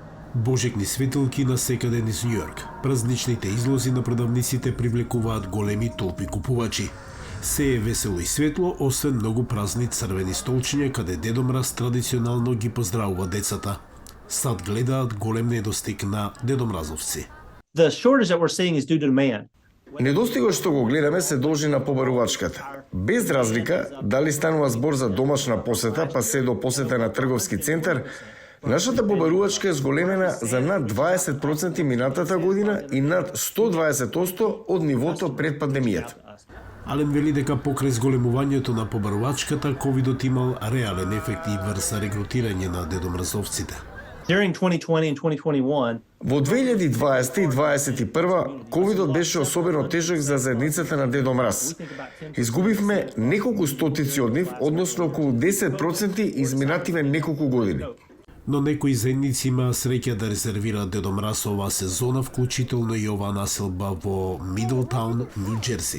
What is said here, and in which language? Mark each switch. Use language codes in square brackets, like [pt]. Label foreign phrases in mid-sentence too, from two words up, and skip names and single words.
[mk] Божекни светилки на секаде низ Њујорк. Празничните излози на продавниците привлекуваат големи толпи купувачи. Се е весело и светло, освен многу празни црвени столчиња каде Дедо Мраз традиционално ги поздравува децата. Сад гледаат голем недостиг на дедомразовци. [en] The shortage that we're seeing is due to demand. [mk] Недостигот што го гледаме се должи на побарувачката. Без разлика дали станува збор за домашна посета, па се до посета на трговски центар, нашата побарувачка е зголемена за над 20% минатата година и над 120% од нивото пред пандемијата. Ален вели дека покрај зголемувањето на побарувачката, ковидот имал реален ефект и врз регрутирање на дедомразовците. [en] During 2020 and 2021, [mk] Во 2020 и 2021 ковидот беше особено тежок за заедницата на Дедо Мраз. Изгубивме неколку стотици од нив, односно околу 10% изминативе неколку години. Но некои заедници има среќа да резервираат Дедо Мраз оваа сезона, вклучително и оваа населба во Мидлтаун, Нью Џерси.